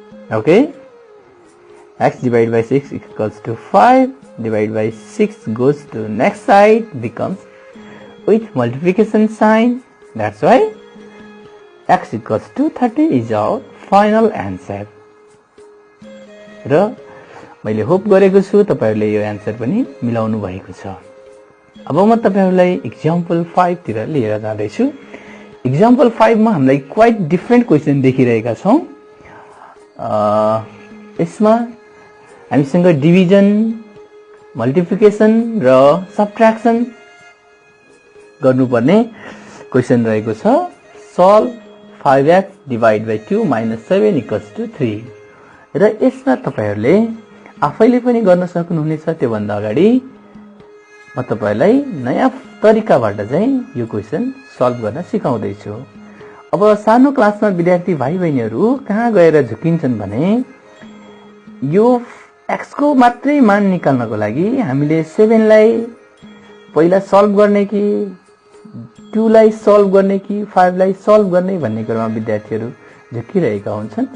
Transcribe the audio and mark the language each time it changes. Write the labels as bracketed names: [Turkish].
[English] Okay. X divided by 6 equals to 5. Divided by 6 goes to next side, becomes with multiplication sign. That's why x equals to 30 is our final answer. [Nepali] र मैले hope गरेको छु तपाईहरुले यो answer पनि मिलाउनु भएको छ। अब म तपाईहरुलाई [English] example 5 [Nepali] तिर लिएर जाँदै छु। एक्जाम्पल 5 मा हामीलाई [English] quite different question [Nepali] देखिरहेका छौं। यसमा हामीसँग डिभिजन, मल्टिप्लिकेसन र सबट्र्याक्सन गर्नुपर्ने क्वेशन रहेको छ। [English] Solve 5x divided by 2 minus 7 equals to 3. [Nepali] र यसमा तपाईहरुले आफैले पनि गर्न सक्नुहुनेछ। त्यो भन्दा अगाडि म तपाईलाई नयाँ तरिकाबाट चाहिँ यो [English] question solve [Nepali] गर्न सिकाउँदै छु। अब सानो क्लासमा विद्यार्थी भाइ बहिनीहरु कहाँ गएर झुकिन्छन् भने यो x को मात्रै मान निकाल्नको लागि हामीले 7 लाई पहिला सल्भ गर्ने कि 2 लाई सल्भ गर्ने कि 5 लाई सल्भ गर्ने भन्ने कुरामा विद्यार्थीहरु झुकिरहेका हुन्छन्।